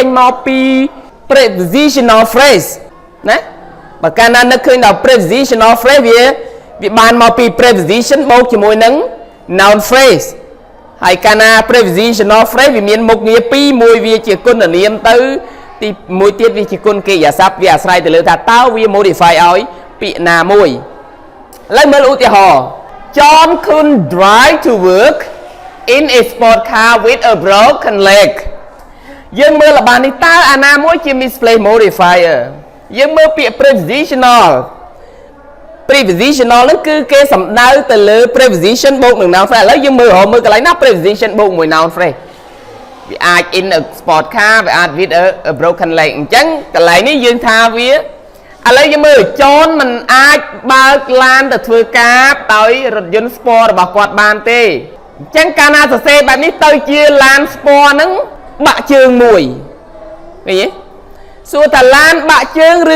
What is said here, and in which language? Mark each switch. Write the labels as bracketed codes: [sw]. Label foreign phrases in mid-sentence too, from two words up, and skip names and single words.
[km] មកពី [en] Prepositional Phrase [km] ណាបើកាលណានឹកឃើញដល់ [en] Prepositional Phrase [km] វាបានមកពី Preposition បូកជាមួយនឹង [en] Noun Phrase [km] ហើយកាលណា [en] Prepositional Phrase [km] វាមានមុខងារពីរមួយវាជាគុណនាមទៅទីមួយទៀតវាជាគុណកិរិយាសព្ទវាអាស្រ័យទៅលើថាតើវា modify ឲ្យពាក្យណាមួយឥឡូវមើលឧទាហរណ៍ [en] John couldn't drive to work in a sport car with a broken leg [km] យើងមើលល្បាននេះតើអាណាមួយជា [en] Misplaced Modifier [km] យើងមើលពាក្យ Prepositional ហ្នឹងគឺគេសំដៅទៅលើ Preposition បូកនឹង [en] Noun Phrase [km] ឥឡូវយើងមើលកន្លែងណា Preposition បូកមួយ [en] Noun Phrase [km] វាអាច [en] in a sport car [km] វាអាច [en] with a broken leg [km] អញ្ចឹងកន្លែងនេះយើងថាវាឥឡូវយើងមើលចនមិនអាចបើក ឡានទៅធ្វើការដោយរថយន្ត Sport របស់គាត់បានទេអញ្ចឹងកាលណាសរសេរបែបនេះទៅជាឡាន Sport ហ្នឹងបាក់ជើងមួយឃើញទេសួរថាឡានបាក់ជើងឬ